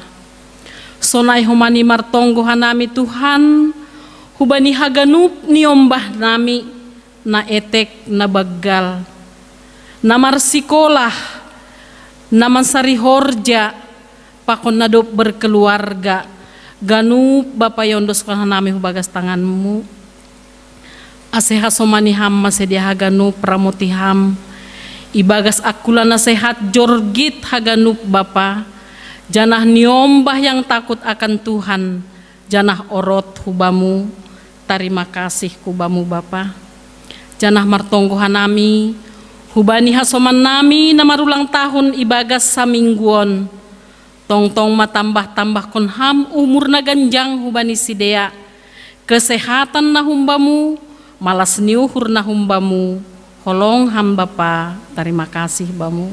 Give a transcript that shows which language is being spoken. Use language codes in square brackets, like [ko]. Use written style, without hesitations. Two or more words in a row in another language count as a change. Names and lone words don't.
[bts] Sonay humani martonggo hanami Tuhan, hubani haganup niombah nami, na etek na baggal, na marsikolah, na mansari horja, pakon na dop berkeluarga, ganup Bapa yondos kan hanami hubagas tanganmu. Aseha somaniham masedia haganup ramotiham, ibagas akula na sehat jorgit haganup Bapa, janah niombah [id] yang takut akan Tuhan, [bts] janah orot hubamu, [id] terima kasih [bts] kubamu Bapa. Janah martonggo hanami, hubani hasoman nami na marulang tahun ibagas samingguon, tong-tong matambah-tambah kon ham umur na ganjang hubani sidea, kesehatan na humbamu, malas niuhur na humbamu, holong ham Bapa, [id] terima kasih [bts] bamu.